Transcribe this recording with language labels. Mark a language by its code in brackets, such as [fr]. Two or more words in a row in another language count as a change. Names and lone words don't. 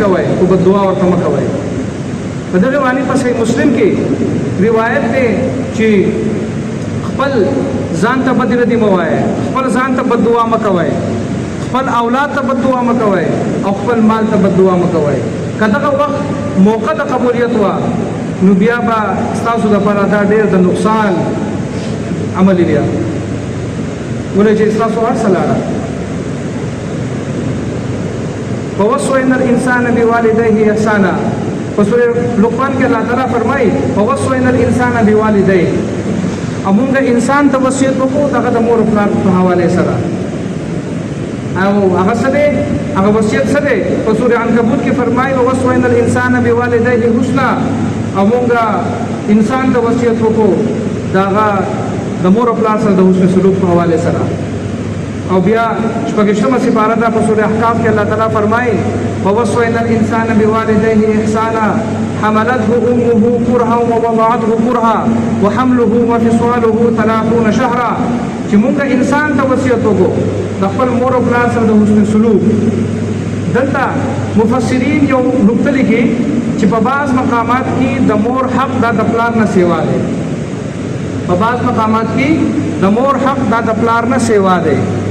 [ps] کوئ خو بددعا ورته مه کوئ په دغه باندې په [ar] صحیح مسلم [ps] کې روایت دی چې خپل ځان ته بد ردي مه وایئ خپل ځان ته بددعا مه کوئ خپل اولاد ته بددعا مه کوئ او خپل مال ته بددعا مه کوئ که دغه وخت موقع د قبولیت وه نو بیا به ستاسو دپاره دا ډېر د نقصان عملی بیا ولې چې ستاسو هر څه لاړه [ar] ووصينا الانسان بوالديه احسانا [ps] سورہ لقمان کې [ar] الله تعالی [ps] فرمایي [ar] ووصينا الانسان بوالديه [ps] امونږه انسان ته وصیت وکړو دغه د مور پلار په حواله سره او هغه سره هغه وصیت سره په سورہ عنکبوت کې فرمایي [ar] ووصينا الانسان بوالديه حسنا [ps] امونږه انسان ته وصیت وکړو دغه د مور پلار سره د حسن سلوک په حواله سره او بیا شپږشتمه سپاره ده په سورہ احقاف کې [ar] الله تعالی [ps] فرمایي [ar] ووصينا الانسان بوالديه احسانا حملته امه كرها ووضعته كرها وحمله وفصاله 30 شهرا [ps] چې موږ انسان ته وصیت وکړو د خپل مور او پلار سره د [ar] حسن سلوک [ps] دلته مفسرین یو نقطه لیکي چې په بعض مقامات کې د مور حق د پلار نه سیوا دی په بعض مقامات کې د مور حق د پلار نه سیوا دی